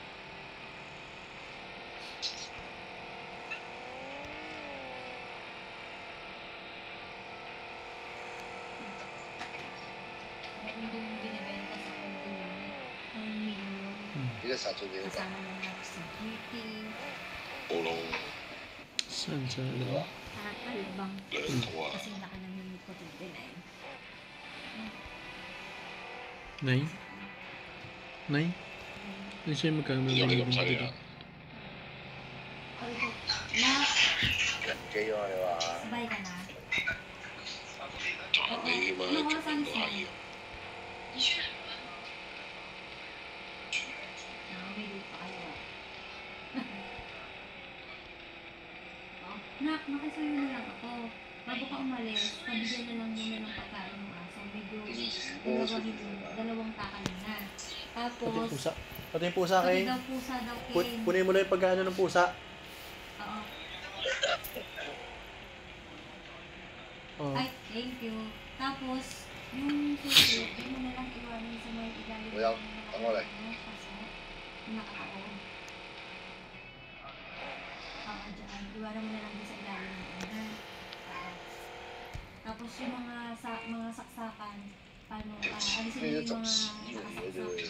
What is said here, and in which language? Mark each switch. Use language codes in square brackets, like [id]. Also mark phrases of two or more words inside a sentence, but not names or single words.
[yue] 而家殺咗幾多個？冇咯。上車啦。兩套啊。 [vi] Này. [id] Này. Ini saya megang [yue] 有你咁犀利啊！人機啊你話？賺你嘛，做唔到下嘢。 [tl] Nak, makisuyo na lang ako. Bago ka umalis, pabigyan na lang muna ng pagkain ng aso. Medyo dalawang takal na. Pati yung Tapos, pusa. Pati yung pusa, pati King. daw pusa daw, King. Punin mo lang yung pagkaano ng pusa. Oo. Oh. Ay, [en] thank you. [tl] Tapos, yung susi, hindi mo na lang iwanan sa may ilalim Kuya, ng tama lang. Kaso, nakakaon. Oo, dyan. Iwanan mo na lang din sa ilalim ng unan. Tapos yung mga saksakan, paano, alisin mo yung mga saksak.